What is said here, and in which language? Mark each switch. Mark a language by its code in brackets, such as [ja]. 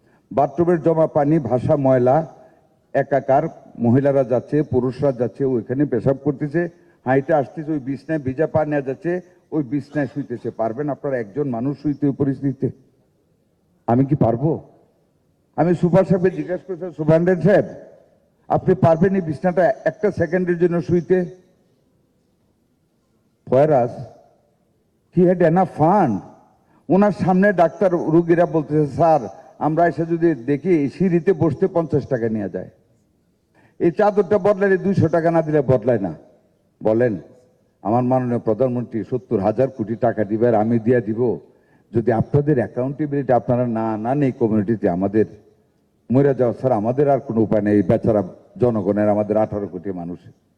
[bn] বাথরুমের জমা পানি, ভাষা ময়লা একাকার, মহিলারা যাচ্ছে, পুরুষরা যাচ্ছে, ওইখানে পেশাব করতেছে, হাইটা আসতেছে, ওই বিছনায় ভিজা পা নেওয়া যাচ্ছে, ওই বিছনায় শুইতেছে। পারবেন আপনারা একজন মানুষ শুইতে ওই পরিস্থিতিতে? আমি কি পারবো? আমি সুপার সাহেবকে জিজ্ঞাসা করছি, সুপারিনটেন্ডেন্ট সাহেব আপনি পারবেন এই বিছনাটা একটা সেকেন্ডের জন্য শুইতে? [en] Whereas he had enough fund. [bn] ওনার সামনে ডাক্তার রোগীরা বলতেছে, স্যার আমরা এসে যদি দেখি সিঁড়িতে বসতে 50 টাকা নিয়ে যায়, এই চাদরটা বদলালে 200 টাকা না দিলে বদলায় না। বলেন, আমার মাননীয় প্রধানমন্ত্রী 70,000 কোটি টাকা দিবে আর আমি দিয়ে দিব, যদি আপনাদের অ্যাকাউন্টেবিলিটি আপনারা না নেই কমিউনিটিতে, আমাদের মরে যাওয়া স্যার, আমাদের আর কোনো উপায় নেই, বেচারা জনগণের, আমাদের 18 কোটি মানুষের।